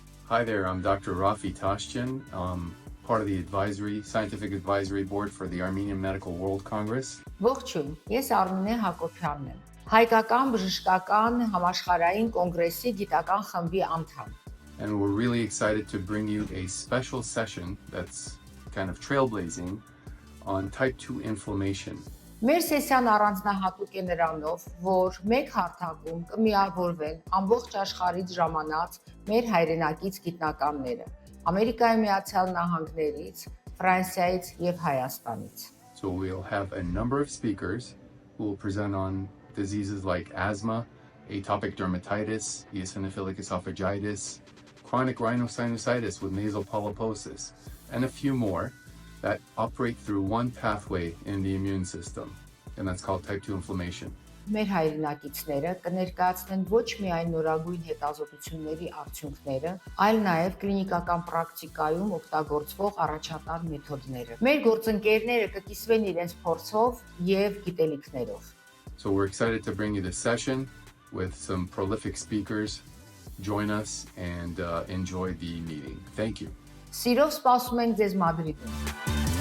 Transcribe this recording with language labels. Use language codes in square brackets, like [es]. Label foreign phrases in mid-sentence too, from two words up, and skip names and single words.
[en] Hi there, I'm Dr. Rafi Tashjian, part of the scientific advisory board for the Armenian Medical World Congress. [hy] Ողջույն, ես Արմինե Հակոբյանն եմ, Հայկական բժշկական համաշխարհային կոնգրեսի գիտական խմբի անդամ։ [en] And we're really excited to bring you a special session that's kind of trailblazing on type 2 inflammation. [hy] Մեր սեսիան առանձնահատուկ է նրանով, որ մեկ հարթակում կմիավորվեն ամբողջ աշխարհից ժամանած մեր հայրենակից գիտնականները, Ամերիկայի Միացյալ Նահանգներից, Ֆրանսիայից եւ Հայաստանից։ [en] So we'll have a number of speakers who will present on diseases like asthma, atopic dermatitis, eosinophilic esophagitis, chronic rhinosinusitis with nasal polyposis, and a few more that operate through one pathway in the immune system, and that's called type 2 inflammation. [hy] Մեր հայրենակիցները կներկայացնեն ոչ միայն նորագույն հետազոտությունների արդյունքները, այլ նաև կլինիկական պրակտիկայում օգտագործվող առաջատար մեթոդները։ Մեր գործընկերները կկիսվեն իրենց փորձով եւ գիտելիքներով։ [en] So we're excited to bring you this session with some prolific speakers. Join us and enjoy the meeting. Thank you. [hy] Սիրով սպասում ենք ձեզ Մադրիդում։